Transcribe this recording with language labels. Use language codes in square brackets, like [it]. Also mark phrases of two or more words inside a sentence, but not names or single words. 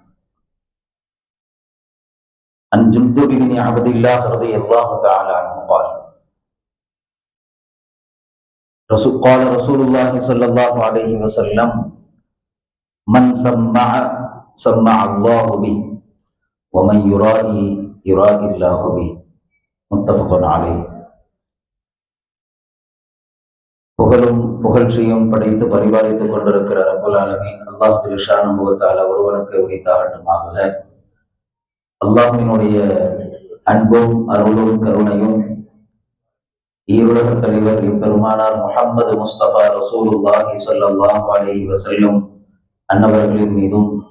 [ar] عن جندب بن عبد الله رضي الله تعالى عنه قال: قال رسول الله صلى الله عليه وسلم: من سمع الله به ومن يرائي الله به. متفق عليه. [ta] புகழும் புகழ்ச்சியும் படைத்து பரிபாலித்துக் கொண்டிருக்கிற [ar] رب العالمين الله جل شأنه وتعالى [ta] ஒருவனுக்கு உரித்தாகட்டுமாக. அல்லாஹ்வினுடைய அன்பும் அருளும் கருணையும் ஈருலக தலைவர் எம்பெருமானார் முஹம்மது முஸ்தபா [ar] رسول الله صلى الله عليه وسلم [ta] அன்னவர்களின் மீதும்,